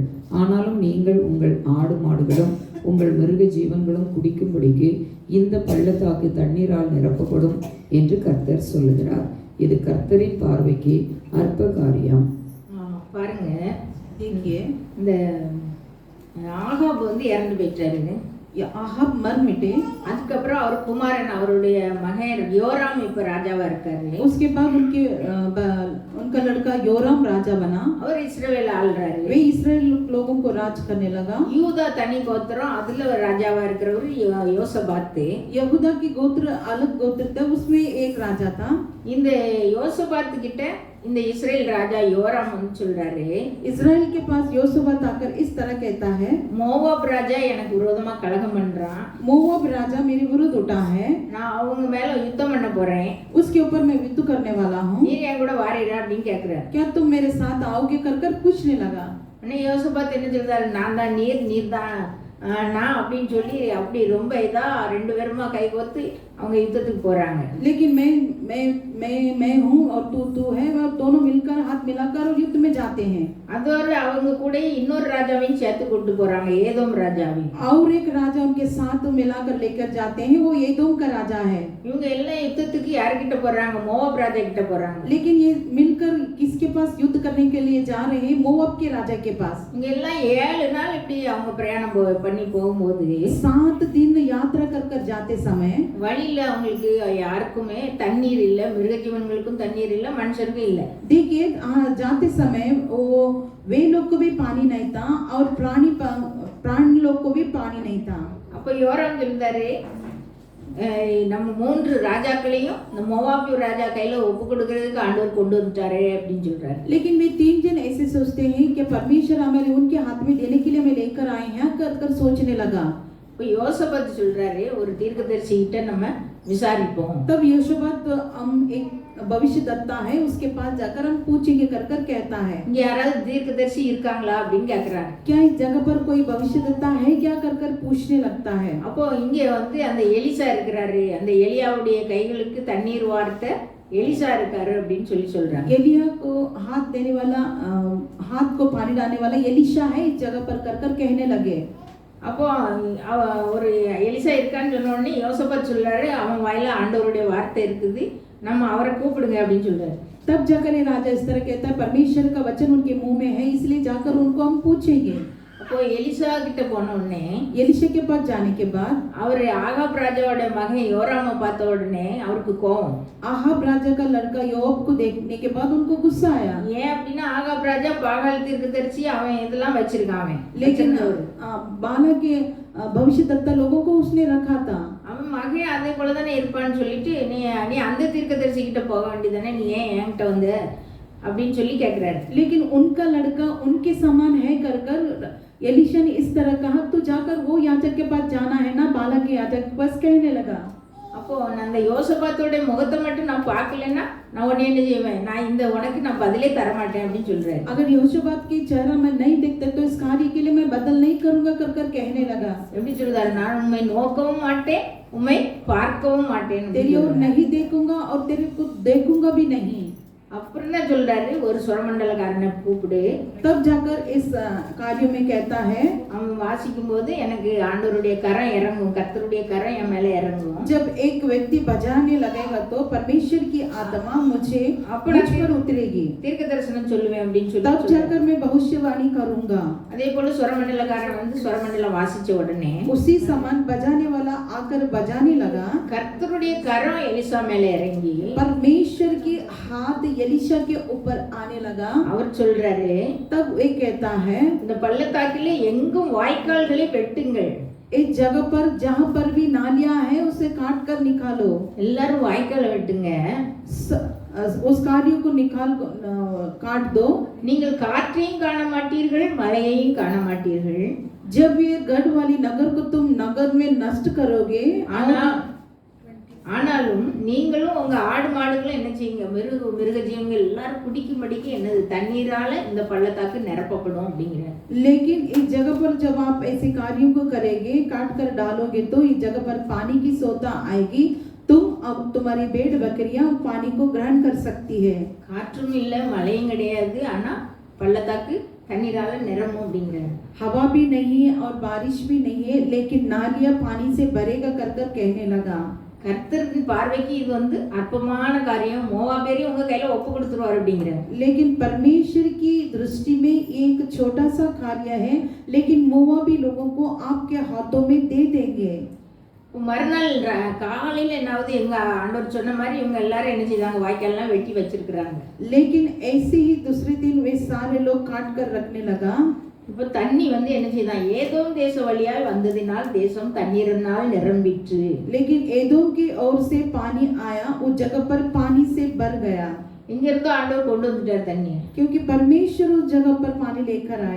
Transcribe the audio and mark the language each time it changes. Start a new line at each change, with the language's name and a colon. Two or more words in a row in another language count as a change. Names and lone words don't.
Tamil: ஆனாலும் நீங்கள் உங்கள் ஆடு மாடுகளும் உங்கள் மிருக ஜீவன்களும் குடிக்கும்படிக்கு இந்த பள்ளத்தாக்கு தண்ணீரால் நிரப்பப்படும் என்று கர்த்தர் சொல்லுகிறார். இது கர்த்தரின் பார்வைக்கு அற்ப காரியம். பாருங்க,
Hindi: देखिए
Tamil: இந்த ஆகாப் வந்து இறந்து போயிட்டாருங்க.
Hindi: या आहाब मर मिटे।
Tamil: அதுக்கப்புறம் அவர் குமாரன் அவருடைய மகன் யோராம் இப்ப ராஜாவா இருக்காரு.
Hindi: उसके बाद उनका लड़का योराम राजा बना।
Tamil: அவர் இஸ்ரவேல் ஆள்றாரு.
Hindi: वे इसराइल लोगों को राज करने लगा।
Tamil: யூதா தனி கோத்திரம், அதுல ராஜாவா இருக்கிறவர் யோசபாத்.
Hindi: यहूदा की गोत्र अलग गोत्र था, उसमें एक राजा था।
Tamil: இந்த யோசபாத் கிட்ட இந்த இஸ்ரேல் ராஜா யோராம் வந்து சொல்றாரு,
Hindi: इस्राएल के पास योसबात आकर इस तरह कहता है,
Tamil: மோவாப் ராஜா எனக்கு விரோதமா கலகம் பண்றான்,
Hindi: मोआब राजा मेरे विरुद्ध उठा है,
Tamil: நான் அவங்க மேல யுத்தம் பண்ண போறேன்,
Hindi: उसके ऊपर मैं युद्ध करने वाला हूँ,
Tamil: நீர் என் கூட வாரீரா அப்படின்னு கேக்குறாரு.
Hindi: क्या तुम मेरे साथ आओगे कर कर पूछने लगा।
Tamil: உடனே யோசபாத் என்ன சொல்றாரு, நான் தான் நீர் தான் நான் அப்படின்னு சொல்லி அப்படி ரொம்ப இதா ரெண்டு பேருமா கை கோத்து அவங்க யுத்தத்துக்கு போறாங்க.
Hindi: लेकिन मैं हूँ और तू है, और दोनों मिलकर हाथ मिलाकर और युद्ध में जाते हैं।
Tamil: அதோட அவங்க கூட இன்னொரு ராஜாவையும் சேர்த்து கூட்டு போறாங்க, ஏதோம் ராஜாவையும்.
Hindi: और एक राजा उनके साथ मिलाकर लेकर जाते हैं, वो एदोम का राजा है।
Tamil: இவங்க எல்லாம் யுத்தத்துக்கு யார்கிட்ட போறாங்க, மோவாப் ராஜா கிட்ட போறாங்க.
Hindi: लेकिन ये मिलकर किसके पास युद्ध करने के लिए जा रहे हैं, मोआब के राजा के पास।
Tamil: இவங்க எல்லாம் 7 நாள் இப்படி அவங்க பிரயாணம் பண்ணி போகும்போது
Hindi: 7 दिन यात्रा कर कर जाते समय
Tamil: வழியில அவங்களுக்கு யாருக்குமே தண்ணீர் இல்ல, மிருக ஜீவன்களுக்கும் தண்ணீர் இல்ல, மனுஷருக்கும் இல்ல.
Hindi: देखिए जाते समय वो वे लोग को भी पानी नहीं था और प्राणी लोग को भी पानी नहीं था।
Tamil: அப்ப யோராம் சொல்றாரு, நம்ம 3 ராஜாக்களையும் இந்த மோவாபிய ராஜா கையில ஒப்பு கொடுக்கிறதுக்கு ஆண்டவர் கொண்டு வந்துட்டாரே அப்படின்னு சொல்றாரு.
Hindi: लेकिन वे 3 जन ऐसे सोचते हैं कि परमेश्वर हमें उनके हाथ में देने के लिए हमें लेकर आए हैं कर कर सोचने लगा।
Tamil: இப்போ யோசபாத் சொல்றாரு, ஒரு தீர்க்கதரிசி கிட்ட நம்ம விசாரிப்போம்.
Hindi: तब योशबात हम एक भविष्यद्वक्ता है, उसके पास जाकर हम पूछेंगे कर कर कहता है।
Tamil: இங்க யாராவது தீர்க்கதரிசி இருக்காங்களா அப்படின்னு கேக்குறாரு.
Hindi: क्या इस जगह पर कोई भविष्यद्वक्ता है क्या कर कर पूछने लगता है।
Tamil: அப்போ இங்க வந்து அந்த எலிசா இருக்கிறாரு, அந்த எலியாவுடைய கைகளுக்கு தண்ணீர் வார்த்த எலிசா இருக்காரு அப்படின்னு சொல்றாங்க.
Hindi: एलिया को हाथ देने वाला हाथ को पानी डालने वाला एलिशा है इस जगह पर कर कर कहने लगे।
Tamil: அப்போ ஒரு எலிசா இருக்கான்னு சொன்ன உடனே யோசபாத் சொல்றாரு, அவன் வாயில ஆண்டவருடைய வார்த்தை இருக்குது, நம்ம அவரை கூப்பிடுங்க அப்படின்னு சொல்றாரு.
Hindi: तब जाकर ये राजा इस तरह कहता है, परमेश्वर का वचन उनके मुंह में है, इसलिए जाकर उनको हम पूछेंगे।
Tamil: அப்போ எலிசா கிட்ட போன உடனே
Hindi: एलिशा के पास जाने के बाद
Tamil: அவர் ஆகாப் ராஜாவோட மகன் யோராமை பார்த்த உடனே அவருக்கு கோபம்.
Hindi: आहाब राजा का लड़का योब को देखने के बाद उनको गुस्सा आया।
Tamil: ஏன் அப்படின்னா ஆகாப் ராஜா பாகால் தீர்க்கதரிசி அவன் இதெல்லாம் வச்சிருக்கான்.
Hindi: लेकिन बाला के भविष्यद्वक्ता लोगों को उसने रखा था।
Tamil: அவன் மகன் அதே போல தானே இருப்பான்னு சொல்லிட்டு நீ அந்த தீர்க்கதரிசி கிட்ட போக வேண்டியதானே, நீ ஏன் என்கிட்ட வந்து அப்படின்னு சொல்லி கேட்கிறாரு.
Hindi: लेकिन उनका लड़का उनके समान है कर कर एलिशा ने इस तरह कहा, तो जाकर वो याजक के पास जाना है ना, बाला के याजक के पास कहने लगा।
Tamil: அப்போ நான் அந்த யோசபாத்தோட முகத்தை மட்டும் நான் பார்க்கலன்னா நான் உடனே என்ன செய்வேன், நான் இந்த உனக்கு நான் பதிலே தர மாட்டேன் அப்படின்னு சொல்றாரு.
Hindi: अगर योशबात की चेहरा मैं नहीं देखता तो इस कार्य के लिए मैं बदल नहीं करूंगा कर कर कहने लगा।
Tamil: எப்படி சொல்றாரு, நான் உண்மை நோக்கவும் மாட்டேன், உண்மை பார்க்கவும் மாட்டேன்,
Hindi: तेरी ओर नहीं देखूंगा और तेरे को देखूंगा भी नहीं।
Tamil: அப்புறம் தான் சொல்றாரு, ஒரு சுரமண்டலக்காரனை கூப்பிடு.
Hindi: तब जाकर इस कार्य में कहता है,
Tamil: அவன் வாசிக்கும் போது எனக்கு ஆண்டவருடைய கரம் இறங்கும், கர்த்தருடைய கரம் என் மேல இறங்கும்.
Hindi: जब एक व्यक्ति बजाने लगेगा तो परमेश्वर की आत्मा मुझ पर उतरेगी,
Tamil: தீர்க்க தரிசனம் சொல்லுவேன் அப்படின்னு சொல்லி
Hindi: तब जाकर मैं भविष्यवाणी करूंगा।
Tamil: அதே போல சுரமண்டலக்காரன் வந்து சுரமண்டலம் வாசிச்ச உடனே
Hindi: उसी समान बजाने वाला आकर बजाने लगा,
Tamil: கர்த்தருடைய கரம் எலிசா மேல இறங்கி
Hindi: परमेश्वर की हाथ एलिशा के ऊपर आने लगा।
Tamil: அவர் சொல்றாரு,
Hindi: तब वे कहता है,
Tamil: இந்த பள்ளத்தாக்கிலே எங்கும் வாய்க்கால்களை வெட்டுங்கள்,
Hindi: इस जगह पर जहाँ पर भी नालियां है उसे काट कर निकालो।
Tamil: எல்லாரும் வாய்க்காலை வெட்டுங்க,
Hindi: उस कार्य को काट दो।
Tamil: நீங்கள் காற்றையும் காண மாட்டீர்கள், மழையையும் காண மாட்டீர்கள்.
Hindi: जब ये गढ़ वाली नगर को तुम नगर में नष्ट करोगे,
Tamil: ஆனாலும் நீங்களும் உங்க ஆடு மாடுகளும் என்ன செய்யுங்க, மிருக ஜீவங்கள் எல்லாரும் குடிக்கும்படிக்கு என்னது தண்ணீரால இந்த பள்ளத்தாக்கு நிரப்பப்படும் அப்படிங்கிற.
Hindi: लेकिन इस जगह पर जब आप ऐसे कार्यों को करेंगे, काट कर डालोगे तो इस जगह पर पानी की सोता आएगी, तुम अब तुम्हारी भेड़ बकरियां पानी को ग्रहण कर सकती है।
Tamil: காற்றும் இல்ல, மழையும் கிடையாது, ஆனா பள்ளத்தாக்கு தண்ணீரால நிரம்பும் அப்படிங்கிற.
Hindi: हवा भी नहीं है और बारिश भी नहीं है, लेकिन नालियां पानी से भरेगा कर कर कहने लगा।
Tamil: கர்த்தரின் பார்வைக்கு இது வந்து அற்பமான காரியம், மோவாபியரையும் உங்க கையில ஒப்பு கொடுத்துருவார் அப்படிங்கிற.
Hindi: लेकिन परमेश्वर की दृष्टि में एक छोटा सा कार्य है, लेकिन मोआबी लोगों को आपके हाथों में दे देंगे।
Tamil: மறுநாள் காலையில என்னாவது எங்க ஆண்டவர் சொன்ன மாதிரி இவங்க எல்லாரும் என்ன செய்தாங்க, வாய்க்கால்லாம் வெட்டி வச்சிருக்கிறாங்க.
Hindi: लेकिन ऐसे ही दूसरे दिन वे सारे लोग काट कर रखने लगा।
Tamil: இப்போ தண்ணி வந்து என்ன செய்தான், ஏதோம் தேச வழியாய் வந்ததினால் தேசம் தண்ணீரினால் நிரம்பிற்று.
Hindi: लेकिन एदोम की ओर से पानी आया, उस जगह पर पानी से भर गया।
Tamil: இங்க இருந்தோ ஆண்டவர் கொண்டு வந்துட்டார் தண்ணி,
Hindi: क्योंकि परमेश्वर उस जगह पर पानी लेकर आए।